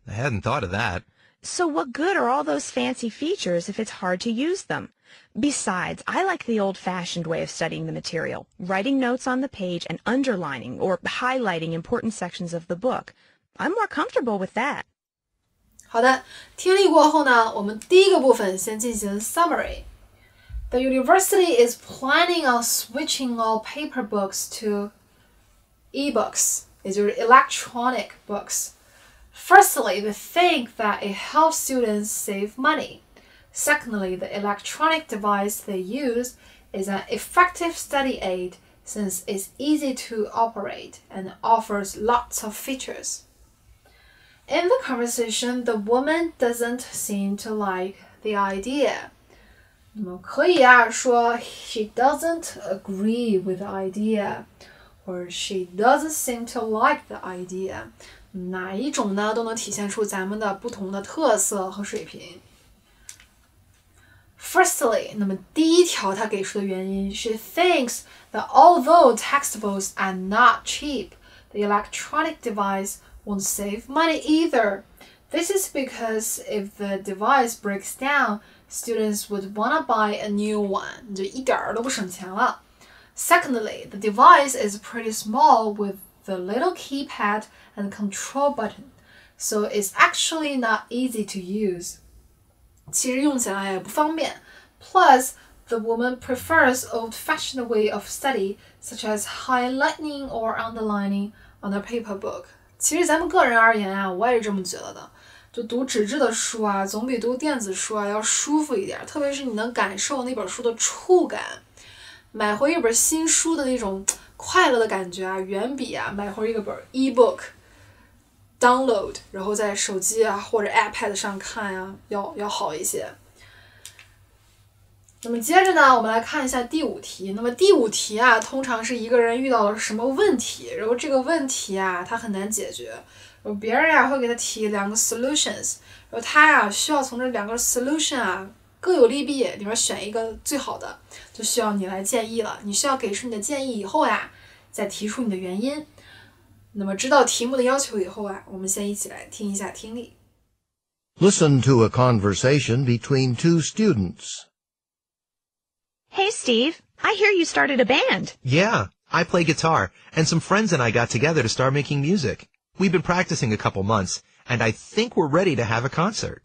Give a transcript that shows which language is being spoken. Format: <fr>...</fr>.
<en>I hadn't thought of that. So what good are all those fancy features if it's hard to use them? Besides, I like the old-fashioned way of studying the material, writing notes on the page and underlining or highlighting important sections of the book. I'm more comfortable with that.</en> <zh>好的，听力过后呢，我们第一个部分先进行 summary.</zh> <en>The university is planning on switching all paper books to e-books,</en> <zh>也就是</zh> <en>electronic books. Firstly, they think that it helps students save money. Secondly, the electronic device they use is an effective study aid since it's easy to operate and offers lots of features. In the conversation, the woman doesn't seem to like the idea.</en> <zh>那么可以说</zh> <en>she doesn't agree with the idea, or she doesn't seem to like the idea.</en> <zh>哪一种呢，都能体现出咱们的不同的特色和水平。</zh> <en>Firstly,</en> <zh>那么第一条她给出的原因</zh> <en>she thinks that although textbooks are not cheap, the electronic device won't save money either. This is because if the device breaks down, students would want to buy a new one.</en> <zh>就一点儿都不省钱了。</zh> <en>Secondly, the device is pretty small with the little keypad and control button, so it's actually not easy to use.</en> <zh>其实用起来也不方便。</zh> <en>Plus, the woman prefers old-fashioned way of study, such as highlighting or underlining on a paper book.</en> <zh>其实咱们个人而言我也是这么觉得的。就读纸质的书总比读电子书要舒服一点，特别是你能感受那本书的触感。买回一本新书的那种快乐的感觉远比买回一个本 e-book download 然后在手机或者 iPad 上看要好一些。那么接着呢，我们来看一下第5题。那么第5题通常是一个人遇到了什么问题，然后这个问题他很难解决，然后别人会给他提2个 solutions， 然后他需要从这2个 solution各有利弊里面选一个最好的，就需要你来建议了。你需要给出你的建议以后再提出你的原因。那么知道题目的要求以后我们先一起来听一下听力。</zh> <en>Listen to a conversation between 2 students. Hey, Steve, I hear you started a band. Yeah, I play guitar, and some friends and I got together to start making music. We've been practicing a couple months, and I think we're ready to have a concert.</en>